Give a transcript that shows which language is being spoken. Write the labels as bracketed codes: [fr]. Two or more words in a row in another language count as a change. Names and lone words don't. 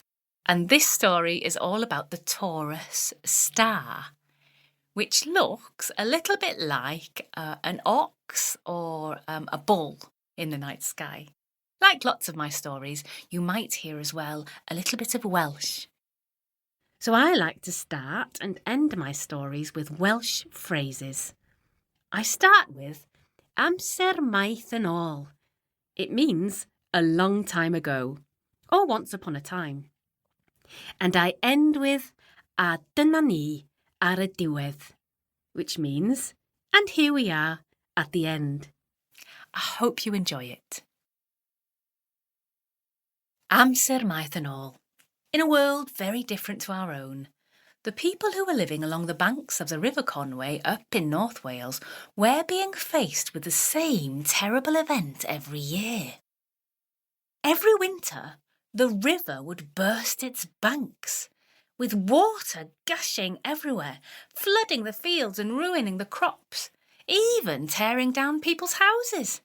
[en] And this story is all about the Taurus star, which looks a little bit like an ox or a bull in the night sky. Like lots of my stories, you might hear as well a little bit of Welsh. So I like to start and end my stories with Welsh phrases. I start with [cy] amser maith yn ôl. [en] It means a long time ago, or once upon a time. And I end with [cy] a dyna ni ar y diwedd, [en] which means, and here we are at the end. I hope you enjoy it. [cy] Amser maith yn ôl. [en] In a world very different to our own, the people who were living along the banks of the River Conway up in North Wales were being faced with the same terrible event every year. Every winter, the river would burst its banks, with water gushing everywhere, flooding the fields and ruining the crops, even tearing down people's houses.